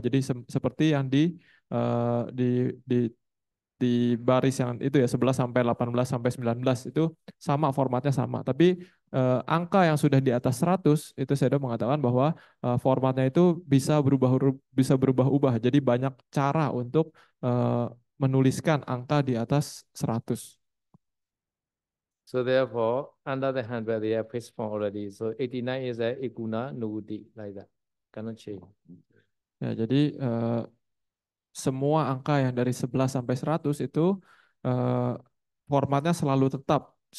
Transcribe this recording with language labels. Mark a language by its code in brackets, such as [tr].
[id] Jadi seperti yang di di di baris yang itu ya 11 sampai 18 sampai 19 itu sama formatnya sama. Tapi angka yang sudah di atas 100 itu saya udah mengatakan bahwa formatnya itu bisa berubah-ubah. Jadi banyak cara untuk menuliskan angka di atas 100. [en] so therefore under the 100 they have fixed form already so 89 is a ikuna nuti like that cannot change [id] Ya, jadi semua angka yang dari 11 sampai 100 itu eh, formatnya selalu tetap.